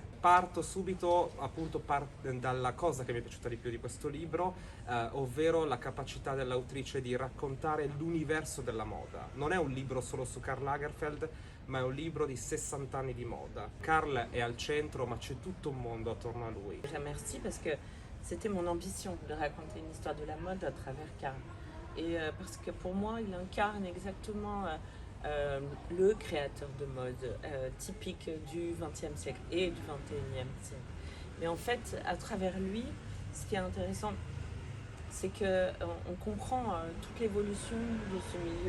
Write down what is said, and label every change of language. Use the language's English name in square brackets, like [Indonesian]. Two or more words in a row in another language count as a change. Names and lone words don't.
[Italian] Parto subito appunto dalla cosa che mi è piaciuta di più di questo libro, ovvero la capacità dell'autrice di raccontare l'universo della moda. Non è un libro solo su Karl Lagerfeld, ma è un libro di 60 anni di moda. Karl è al centro, ma c'è tutto un mondo attorno a lui. [French] Je remercie parce que c'était mon ambition de raconter une histoire de la mode à travers Karl. Et parce que pour moi, il incarne exactement le créateur de mode typique du XXe siècle et du XXIe siècle. Mais en fait, à travers lui, ce qui est intéressant, c'est que on comprend toute l'évolution de ce milieu.